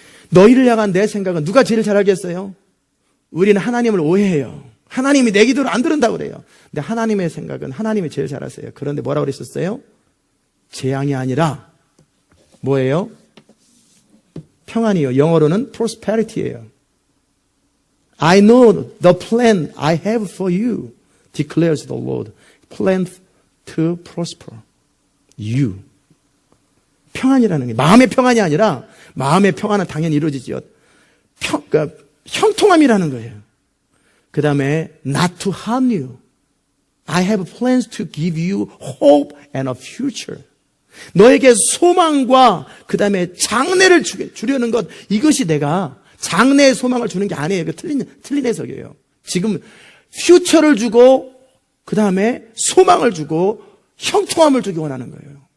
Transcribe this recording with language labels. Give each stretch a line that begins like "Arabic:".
Korean: 너희를 향한 내 생각은 누가 제일 잘 알겠어요? 우리는 하나님을 오해해요. 하나님이 내 기도를 안 들은다고 그래요. 근데 하나님의 생각은 하나님이 제일 잘 아세요. 그런데 뭐라고 그랬었어요? 재앙이 아니라 뭐예요? 평안이요. 영어로는 prosperity예요.
English: I know the plan I have for you, declares the Lord. Plan to prosper you.
Korean: 평안이라는 게 마음의 평안이 아니라 마음의 평안은 당연히 이루어지죠. 그러니까 형통함이라는 거예요. 그 다음에
English: not to harm you. I have plans to give you hope and a future.
Korean: 너에게 소망과 그 다음에 장래를 주려는 것, 이것이 내가 장래의 소망을 주는 게 아니에요. 틀린 해석이에요. 지금 퓨처를 주고 그 다음에 소망을 주고 형통함을 주기 원하는 거예요.